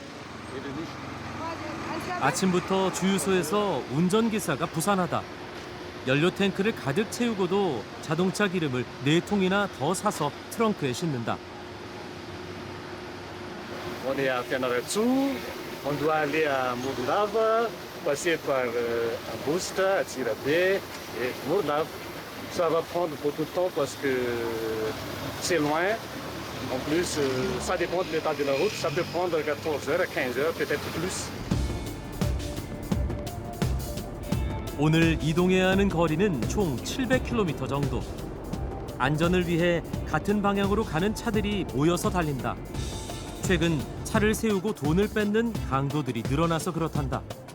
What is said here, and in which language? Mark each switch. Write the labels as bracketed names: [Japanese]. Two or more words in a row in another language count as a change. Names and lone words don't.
[Korean] 아침부터 주유소에서 운전기사가 부산하다. 연료 탱크를 가득 채우고도 자동차 기름을 4통이나 더 사서 트렁크에 싣는다. [French] On est à Fianarantsoa, on doit aller à Morondava, passer par Augusta, à Tirabé et Morondava. Ça va prendre beaucoup de temps parce que c'est loin. En plus, ça dépend de l'état de la route. Ça peut prendre 14 heures à 15 heures, peut-être plus. [Korean] 오늘 이동해야 하는 거리는 총 700km 정도. 안전을 위해 같은 방향으로 가는 차들이 모여서 달린다. 최근 차를 세우고 돈을 뺏는 강도들이 늘어나서 그렇단다.